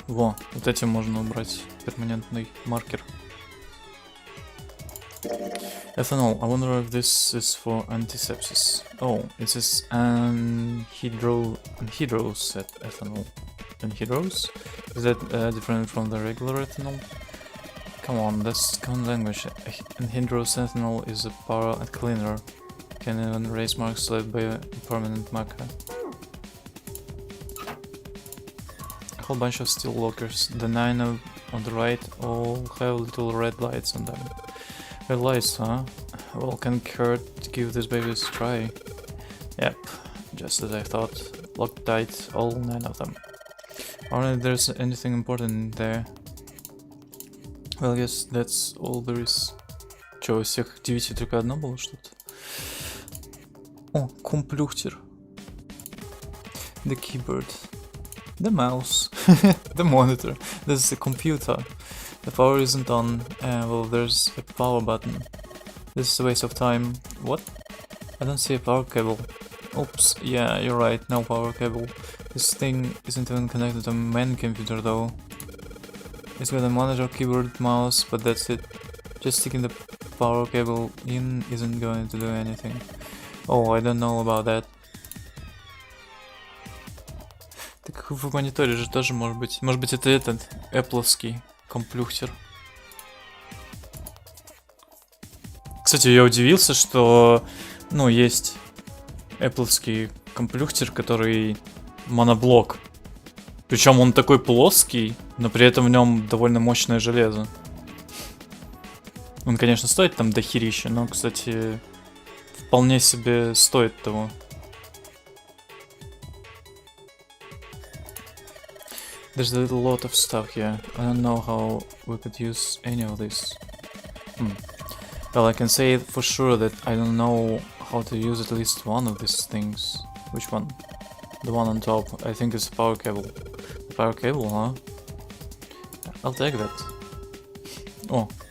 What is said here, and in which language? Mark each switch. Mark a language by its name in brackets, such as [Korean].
[Russian] Во, вот этим можно убрать перманентный маркер. [English] Ethanol. I wonder if this is for antisepsis. Oh, it says anhydrous ethanol. Anhydrous? Is that different from the regular ethanol? Come on, that's common language. Anhydrous ethanol is a power cleaner. Can even erase marks left by a permanent marker. A whole bunch of steel lockers. The 9 on the right all have little red lights on them. Red lights, huh? Well, can Kurt give this baby a try? Yep, just as I thought. Locked tight, all 9 of them. I wonder if there's anything important in there. Well, I guess that's all there is. [Russian] Чё, у всех 9 только одно было что-то? О, компьютер. [English] The keyboard. The mouse. The monitor. This is a computer. The power isn't on. Well, there's a power button. This is a waste of time. What? I don't see a power cable. Oops, yeah, you're right, no power cable. This thing isn't even connected to a main computer though. It's got a monitor, keyboard, mouse, but that's it. Just sticking the power cable in isn't going to do anything. Oh, I don't know about that. [Russian] Так в мониторе же тоже может быть. Может быть это этот Apple'овский комплюхтер. Кстати, я удивился, что, ну, есть Apple'овский комплюхтер, который моноблок. Причем он такой плоский, но при этом в нем довольно мощное железо. Он, конечно, стоит там дохерища, но, кстати, вполне себе стоит того. [English] There's a lot of stuff here. I don't know how we could use any of this. Well, I can say for sure that I don't know how to use at least one of these things. Which one? The one on top. I think it's a power cable. A power cable, huh? I'll take that. Oh.